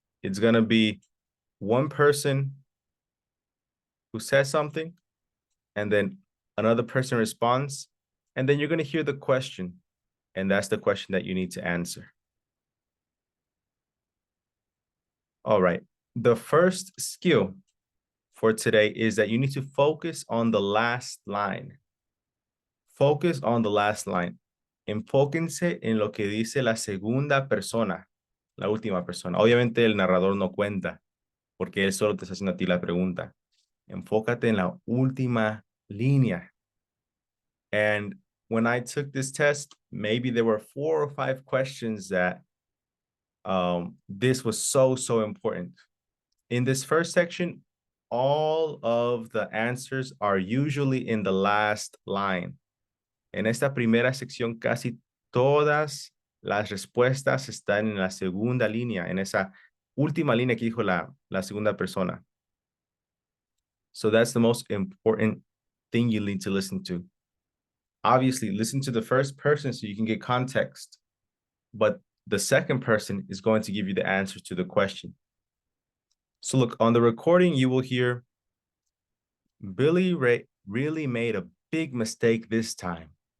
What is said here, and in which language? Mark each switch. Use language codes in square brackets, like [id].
[en] It's going to be one person who says something, and then another person responds, and then you're going to hear the question, and that's the question that you need to answer. All right. The first skill for today is that you need to focus on the last line. Focus on the last line. [es] Enfóquense en lo que dice la segunda persona, la última persona. Obviamente el narrador no cuenta, porque él solo te está haciendo a ti la pregunta. Enfócate en la última línea. [en] And when I took this test, maybe there were 4 or 5 questions that this was so important. In this first section, all of the answers are usually in the last line. [es] En esta primera sección, casi todas las respuestas están en la segunda línea, en esa última línea que dijo la segunda persona. [en] So that's the most important thing you need to listen to. Obviously, listen to the first person so you can get context, but the second person is going to give you the answer to the question. So look, on the recording, you will hear, Billy Ray really made a big mistake this time.